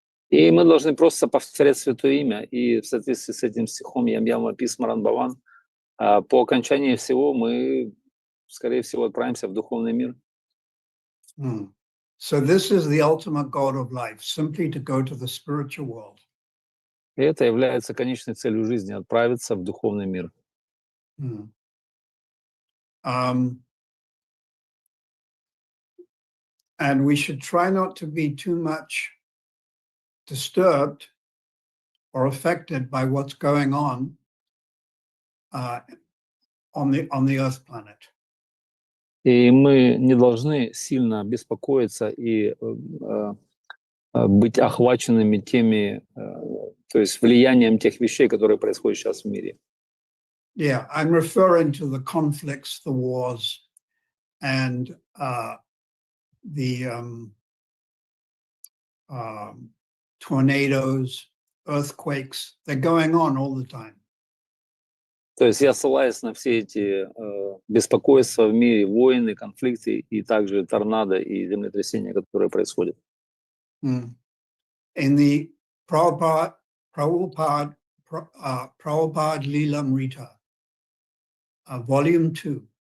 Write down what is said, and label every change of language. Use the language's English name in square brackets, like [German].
[Russian] И мы должны просто повторять Святое Имя. И в соответствии с этим стихом Ям-Ям Вапис Маран Баван, по окончании всего мы, скорее всего, отправимся в духовный мир. [English] So this is the ultimate goal of life, simply to go to the spiritual world. [Russian] И это является конечной целью жизни — отправиться в духовный мир. [English] And we should try not to be too much disturbed or affected by what's going on the Earth planet. [Russian] И мы не должны сильно беспокоиться и быть охваченными теми, то есть влиянием тех вещей, которые происходят сейчас в мире. [English] Yeah, I'm referring to the conflicts, the wars, and the tornadoes, earthquakes. They're going on all the time. [Russian] То есть я ссылаюсь на все эти беспокойства в мире, войны, конфликты и также торнадо и землетрясения, которые происходят. [English] In the Prabhupada Lilamrita, Volume 2.